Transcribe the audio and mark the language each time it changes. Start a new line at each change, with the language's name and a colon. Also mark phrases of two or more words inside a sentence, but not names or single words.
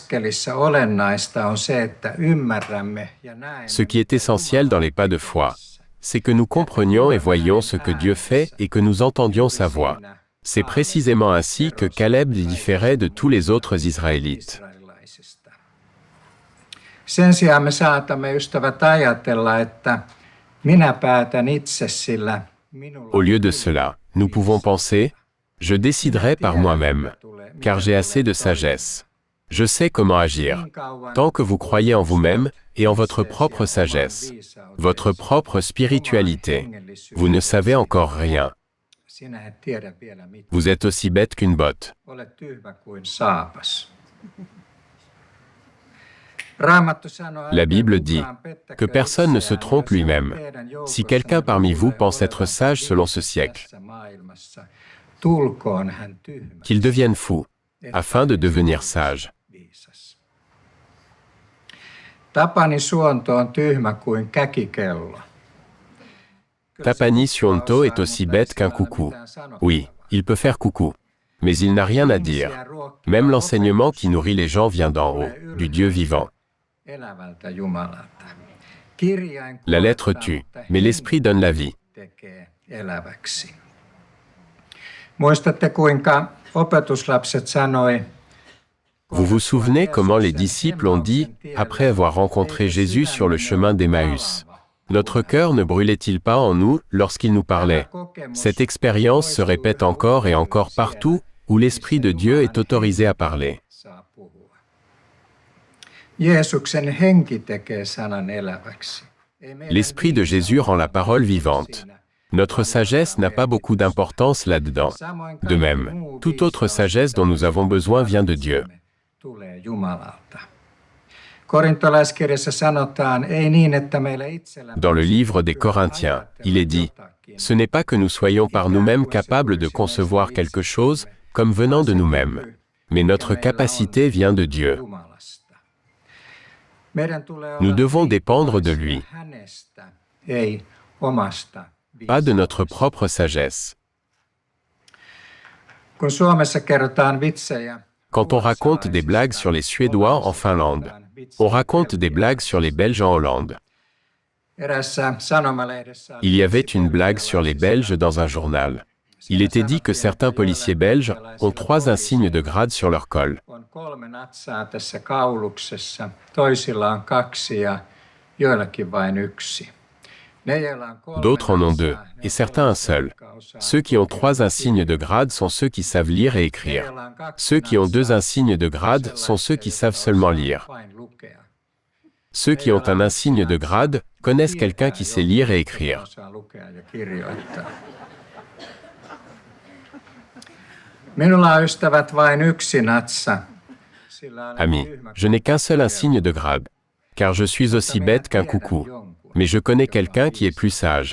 French: Ce qui est essentiel dans les pas de foi, c'est que nous comprenions et voyions ce que Dieu fait et que nous entendions sa voix. C'est précisément ainsi que Caleb différait de tous les autres Israélites.
Finnish: Sen sijaan me saatamme ystävät ajatella, että minä päätän itse, sillä minulla
French: Au lieu de cela, nous pouvons penser, je déciderai par moi-même, car j'ai assez de sagesse. Je sais comment agir. Tant que vous croyez en vous-même et en votre propre sagesse, votre propre spiritualité, vous ne savez encore rien.
Finnish: Sinä et tiedä vielä mitään.
French: Vous êtes aussi bête qu'une botte.
Finnish: Olet tyhmä kuin saapas. Raamattu sanoo,
French: La Bible
Finnish: älkää
French: dit
Finnish: kukaan pettäkö
French: que personne ne se
Finnish: itseään,
French: trompe
Finnish: jos
French: lui-même.
Finnish: teidän
French: Si
Finnish: joukossanne
French: quelqu'un parmi vous
Finnish: tulee
French: pense être
Finnish: olemaan
French: sage selon ce siècle,
Finnish: tässä maailmassa, tulkoon hän tyhmäksi,
French: qu'il devienne fou, afin de devenir sage.
Finnish: viisas. Tapani suonto on tyhmä kuin käkikello.
French: Tapani Suonto est aussi bête qu'un coucou. Oui, il peut faire coucou, mais il n'a rien à dire. Même l'enseignement qui nourrit les gens vient d'en haut, du Dieu vivant.
Finnish: Elävältä Jumalalta. Kirjain
French: La lettre
Finnish: kuolettaa,
French: tue,
Finnish: mutta
French: mais l'esprit donne la vie.
Finnish: tekee eläväksi. Muistatte kuinka opetuslapset sanoi,
French: Vous vous souvenez comment les disciples ont dit, après avoir rencontré Jésus sur le chemin d'Emmaüs, notre cœur ne brûlait-il pas en nous lorsqu'il nous parlait? Cette expérience se répète encore et encore partout où l'Esprit de Dieu est autorisé à parler.
Finnish: saa puhua. Jeesuksen henki tekee sanan eläväksi. Ei meidän
French: L'Esprit de Jésus rend la parole vivante. Notre sagesse n'a pas beaucoup d'importance là-dedans.
Finnish: Samoin
French: De même, toute autre sagesse dont nous avons besoin vient de Dieu.
Finnish: tulee Jumalalta. Korintolaiskirjassa sanotaan, ei niin, että meillä itsellä
French: Dans le livre des Corinthiens, il est dit, ce n'est pas que nous soyons par nous-mêmes capables de concevoir quelque chose comme venant de nous-mêmes, mais notre capacité vient de Dieu.
Finnish: Jumalasta. Meidän tulee
French: Nous
Finnish: olla
French: devons dépendre de lui,
Finnish: hänestä, ei omasta.
French: pas de notre propre sagesse.
Finnish: Kun Suomessa kerrotaan vitsejä,
French: Quand on raconte des blagues sur les Suédois en Finlande, on raconte des blagues sur les Belges en Hollande.
Finnish: Erässä sanomalehdessä
French: Il y avait une blague sur les Belges dans un journal. Il était dit que certains policiers belges ont 3 insignes de grade sur leur col.
Finnish: on 3 natsaa tässä kauluksessa, toisilla on 2 ja joillakin vain 1. Ne, joilla on 3
French: D'autres en ont 2,
Finnish: natsaa, ne
French: et certains un seul.
Finnish: jotka osaa
French: Ceux qui ont 3 insignes de grade sont ceux qui savent lire et écrire.
Finnish: joilla on 2
French: Ceux qui ont 2
Finnish: natsaa,
French: insignes de grade sont ceux qui savent seulement lire.
Finnish: vain lukea.
French: Ceux qui ont un insigne de grade connaissent quelqu'un qui sait lire et écrire.
Finnish: Osaa lukea ja kirjoittaa. Minulla on ystävät vain 1 natsa. Sillä olen
French: Ami,
Finnish: tyhmä
French: je n'ai qu'un seul insigne de grade, car je suis aussi bête qu'un coucou. Mais je connais quelqu'un qui est plus sage.